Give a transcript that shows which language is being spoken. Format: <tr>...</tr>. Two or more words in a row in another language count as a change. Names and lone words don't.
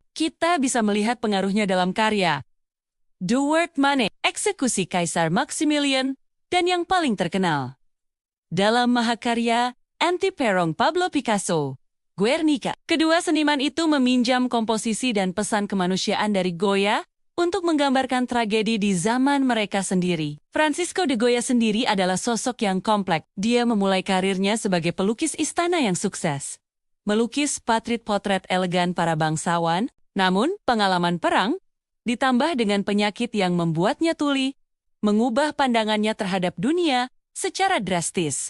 <id>Kita bisa melihat pengaruhnya dalam karya The Word Money, Eksekusi Kaisar Maximilian, dan yang paling terkenal dalam mahakarya Anti-Perang Pablo Picasso, Guernica. Kedua seniman itu meminjam komposisi dan pesan kemanusiaan dari Goya untuk menggambarkan tragedi di zaman mereka sendiri. Francisco de Goya sendiri adalah sosok yang kompleks. Dia memulai karirnya sebagai pelukis istana yang sukses, melukis potret elegan para bangsawan. Namun, pengalaman perang, ditambah dengan penyakit yang membuatnya tuli, mengubah pandangannya terhadap dunia secara drastis.</id>